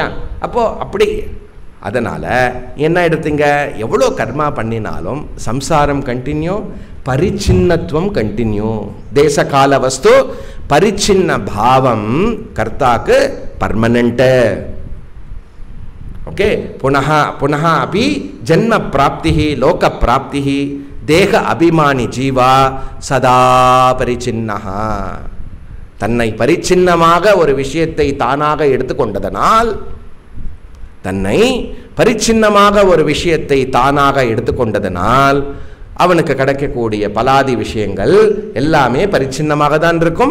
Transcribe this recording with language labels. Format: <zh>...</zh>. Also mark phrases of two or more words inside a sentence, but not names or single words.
<ta>அப்போது அப்படி அதனால் என்ன எடுத்தீங்க? எவ்வளோ கர்மா பண்ணினாலும் சம்சாரம் கண்டினியூ, பரிச்சின்னத்துவம் கண்டினியூ. தேச கால வஸ்து பரிச்சின்ன பாவம் கர்த்தாக்கு பர்மனெண்ட்டு. ஓகே,</ta> <sa>पुनः पुनः अपि जन्म प्राप्ति लोक प्राप्ति देह अभिमानी जीवा सदा परिच्छिन्नः.</sa> <ta>தன்னை பரிச்சின்னமாக ஒரு விஷயத்தை தானாக எடுத்துக்கொண்டதனால், தன்னை பரிச்சின்னமாக ஒரு விஷயத்தை தானாக எடுத்துக்கொண்டதனால் அவனுக்கு கிடைக்கக்கூடிய பலாதி விஷயங்கள் எல்லாமே பரிச்சின்னமாக தான் இருக்கும்.</ta>